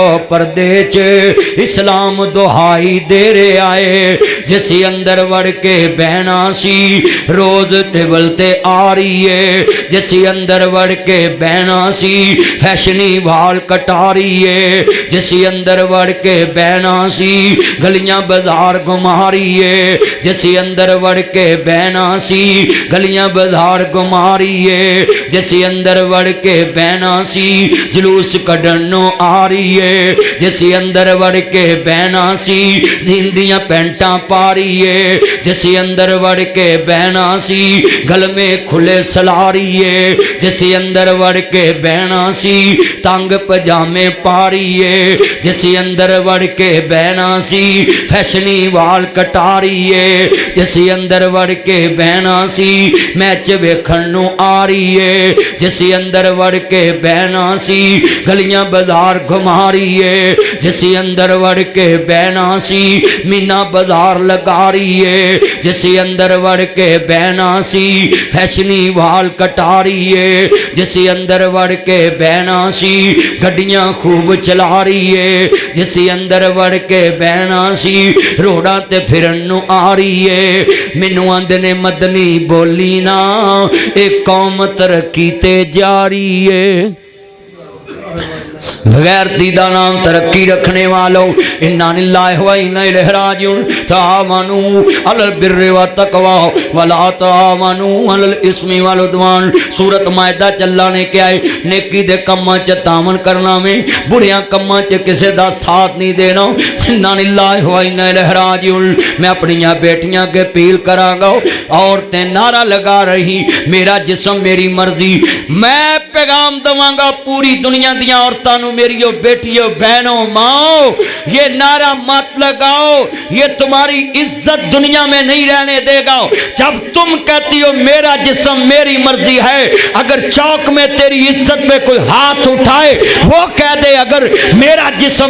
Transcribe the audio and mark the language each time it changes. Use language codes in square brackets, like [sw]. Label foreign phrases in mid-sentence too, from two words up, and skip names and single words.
[pa] پردے چ اسلام دہائی دے رہے آئے، جسی اندر وڑ کے بہنا سی روز ٹیبل تے آ رہی ہے، جسی اندر وڑ کے بہنا سی فیشنی وال کٹا رہی ہے، جسی اندر وڑ کے بہنا سی گلیاں بازار گھما رہی ہے، جسی اندر وڑ کے بہنا سی گلیاں بازار گھما رہی ہے، جیسے اندر وڑ کے بہنا سی جلوس کڈنوں آ رہی ہے جیسے اندر وڑ کے بہنا سی زندیاں پینٹاں پا رہی ہے جیسے اندر وڑ کے بہنا سی گل میں کھلے سلا رہی ہے جیسے اندر وڑ کے بہنا سی تنگ پجامے پا رہی ہے جیسے اندر وڑ کے بہنا سی فیشنی وال کٹا رہی ہے جیسے اندر وڑ کے بہنا سی میچ ویکھن نوں آ رہی ہے جیسے اندر وڑ کے بہنا سی گلیاں بازار گھما رہی ہے جیسے اندر وڑ کے بہنا سی مینا بازار لگا رہی ہے جیسے اندر وڑ کے بہنا سی فیشنی وال کٹا رہی ہے جیسے اندر وڑ کے بہنا سی گڈیاں خوب چلا رہی ہے جیسے اندر وڑ کے بہنا سی روڑاں تے پھرن نوں آ رہی ہے مینوں آندے نے مدنی بولی نا اے قوم ترقی تے جاری ہے غیر دیدہ نام ترقی رکھنے والوں [ar] انا للہ و انا الیہ راجعون تعاونوا علی البر والتقوی ولا تعاونوا علی الاثم والعدوان [pa] سورۃ مائدہ چلا نے کیا ہے نیکی دے کماں چ تعاون کرنا میں بریاں کماں چ کسے دا ساتھ نہیں دینا [ar] انا للہ و انا الیہ راجعون [pa] میں اپنی بیٹیاں کے اپیل کراں گا [ur] عورتیں نعرہ لگا رہی میرا جسم میری مرضی [pa] میں پیغام دواں گا پوری دنیا دیاں عورتاں نو [ur] میری بیٹیوں بہنوں ماں یہ نعرہ مت لگاؤ یہ تمہاری عزت دنیا میں نہیں رہنے دے گا جب تم کہتی ہو میرا جسم میری مرضی ہے اگر چوک میں تیری عزت پہ کوئی ہاتھ اٹھائے وہ کہہ دے اگر میرا جسم